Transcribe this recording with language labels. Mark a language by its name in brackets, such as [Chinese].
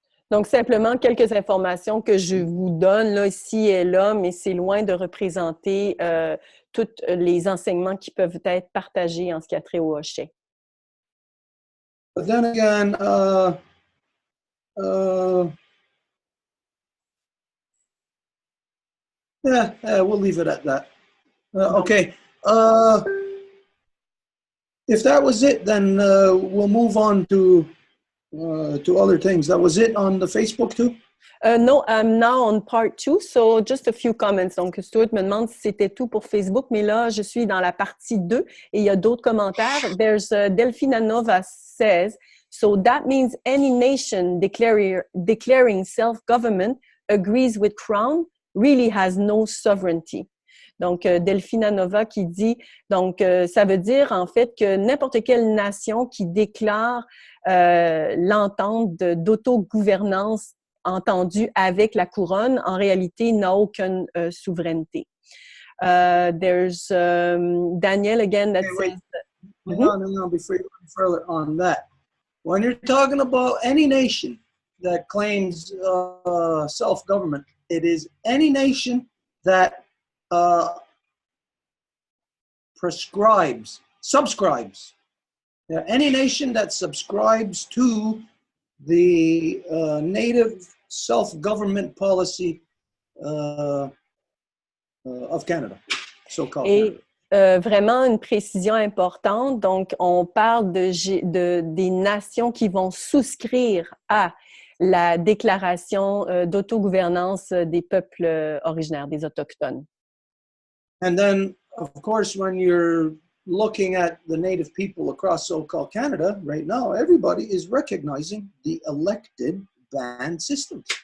[French] Donc, simplement quelques informations que je vous donne là, ici et là, mais c'est loin de représenter tous les enseignements qui peuvent être partagés en ce qui a trait au hochet. [English] But then again, we'll leave it at that. Okay. If that was it, then we'll move on to other things. That was it on the Facebook too? No, I'm now on part 2, so just a few comments. [French] Donc, Stuart me demande si c'était tout pour Facebook, mais là, je suis dans la partie 2 et il y a d'autres commentaires. [English] There's Delphina Nova says, so that means any nation declaring self-government agrees with Crown really has no sovereignty. [French] Donc, Delphina Nova qui dit, donc, ça veut dire en fait que n'importe quelle nation qui déclare l'entente d'autogouvernance entendue avec la couronne, en réalité, n'a aucune souveraineté. [English] There's Daniel again that says... Hang on, before you go further on that. When you're talking about any nation that claims self-government, it is any nation that subscribes. Yeah, any nation that subscribes to the native self-government policy of Canada, so-called. [French] Et vraiment une précision importante, donc on parle des nations qui vont souscrire à la déclaration d'autogouvernance des peuples originaires, des Autochtones. [English] And then, of course, when you're looking at the native people across so-called Canada right now, everybody is recognizing the elected band system.